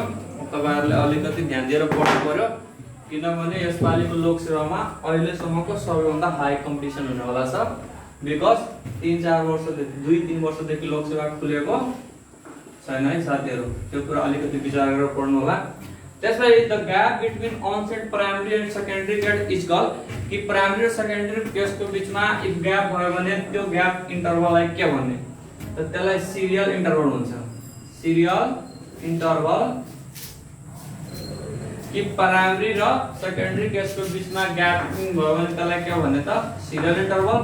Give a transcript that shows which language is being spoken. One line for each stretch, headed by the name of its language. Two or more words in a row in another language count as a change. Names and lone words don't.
Nepali: तपाईहरुले अलिकति ध्यान दिएर पढ्नु पर्यो किनभने यसपालिको लोक सेवामा अहिलेसम्मको सबैभन्दा
English: high competition
Nepali: हुने वाला छ। बिकज 3-4 वर्षदेखि 2-3 वर्षदेखि लोक सेवा खुलेको छैन है साथीहरु, त्यो कुरा अलिकति विचार गरेर पढ्नु होला। त्यसपछि
English: the gap between onset primary and secondary gate is called
Nepali: कि प्राइमरी र सेकेंडरी केसको बीचमा
English: if gap
Nepali: भयो भने त्यो ग्याप इन्टरभललाई के भन्ने त त्यसलाई
English: serial interval
Nepali: हुन्छ।
English: serial interval
Nepali: कि प्राइमरी र सेकेंडरी केसको बीचमा ग्याप भयो भने त्यसलाई के भन्ने त
English: serial interval.